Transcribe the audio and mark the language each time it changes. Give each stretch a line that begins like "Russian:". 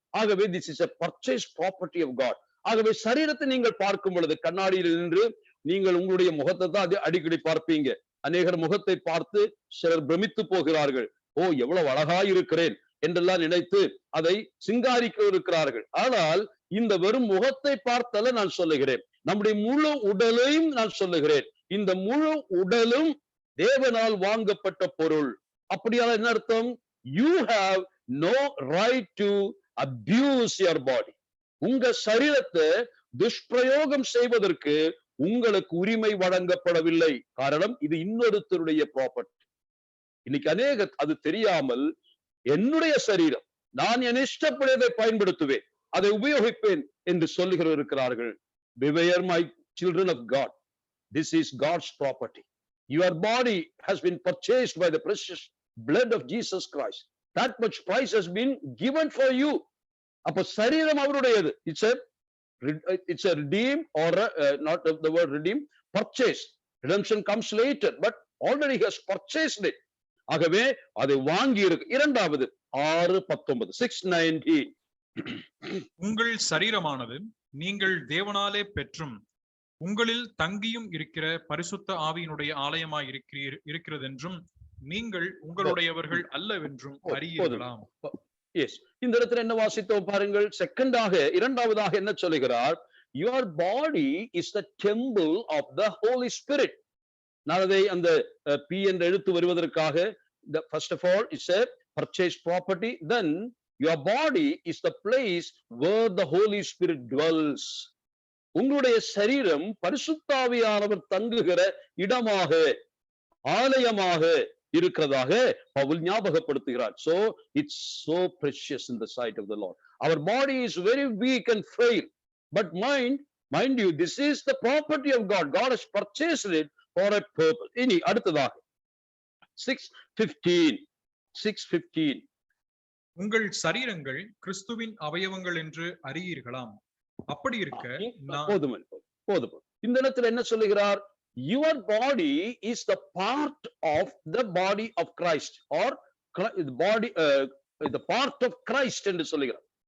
English: ஆகவே this is a purchased property of God.
Tamil: ஆகவே சரீரத்தை நீங்கள் பார்க்கும் பொழுது கண்ணாடியில் நின்று நீங்கள் உங்களுடைய முகத்தை தான் அடிக்கடி பார்ப்பீங்க. அநேகர் முகத்தை பார்த்து சிலர் பிரமித்து போகிறார்கள். ஓ, எவ்வளவு அழகாய் இருக்கிறேன் என்றெல்லாம் நினைத்து அதை சிங்காரிக்க இருக்கிறார்கள். ஆனால் இந்த வெறும் முகத்தை பார்த்தல்ல நான் சொல்லுகிறேன், நம்முடைய முழு உடலையும் நான் சொல்லுகிறேன். இந்த முழு உடலும் தேவனால் வாங்கப்பட்ட பொருள். அப்படியான என்ன அர்த்தம்?
English: You have no right to abuse your body.
Tamil: உங்க சரீரத்தை துஷ்பிரயோகம் செய்வதற்கு உங்களுக்கு உரிமை வழங்கப்படவில்லை. காரணம், இது இன்னொருத்தருடைய ப்ராப்பர்ட்டி. இன்னைக்கு அநேக அது தெரியாமல் என்னுடைய சரீரம், நான் என் இஷ்டப்படியதை பயன்படுத்துவேன், அதை உபயோகிப்பேன் என்று சொல்லுகிற இருக்கிறார்கள்.
English: Beware my children of God, this is God's property. Your body has been purchased by the precious blood of Jesus Christ. That much price has been given for you.
Tamil: அப்ப சரீரம் அவருடையது.
English: It's a redeem or not the word redeem, purchase. Redemption comes later, but already he has purchased it.
Tamil: ஆகவே அதை வாங்கி இருக்கு. இரண்டாவது 6:19 6:19 உங்கள் சரீரமானது நீங்கள் தேவனாலே பெற்றும் உங்களில் தங்கியும் இருக்கிற பரிசுத்த ஆவியினுடைய ஆலயமாய் இருக்கிறதென்றும் நீங்கள் உங்களுடையவர்கள் அல்லவென்றும் அறியீர்களாம். எஸ், இந்த இடத்துல என்ன வாசித்தோம் பாருங்கள். இரண்டாவதாக என்ன சொல்லுகிறார்?
English: Your body is the temple of the Holy Spirit.
Tamil: நான் அதை அந்த P என்ற எழுத்து வருவதற்காக,
English: first of all it's a purchased property, then your body is the place where the Holy Spirit dwells.
Tamil: உங்களுடைய சரீரம் பரிசுத்த ஆவியானவர் தங்குகிற இடமாக, ஆலயமாக இருக்கிறதாக Pavul ஞாபகப்படுத்துகிறார்.
English: So it's so precious in the sight of the Lord. Our body is very weak and frail, but mind you, this is the property of God. God has purchased it for a purpose.
Tamil: இனி அடுத்ததாக 6:15 உங்கள் சரீரங்கள் கிறிஸ்துவின் அவயவங்கள் என்று அறியீர்களாம். அப்படி இருக்க போதும். இந்த இடத்துல என்ன சொல்லுகிறார்?
English: Your body is the part of the body of Christ, or the body the part of Christ
Tamil: என்று சொல்லுகிறார்.